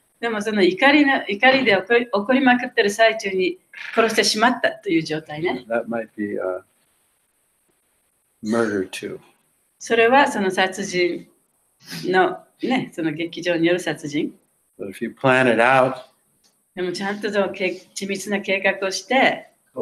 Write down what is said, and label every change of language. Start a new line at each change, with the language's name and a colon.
Japanese: でもその怒りで起こりまくってる最中に殺してしまったという状態ね。
English: that might be murder too.
Japanese: それはその殺人のね、その劇場による殺人。
English: But if you plan it out,
Japanese: でもちゃんと緻密な計画をして。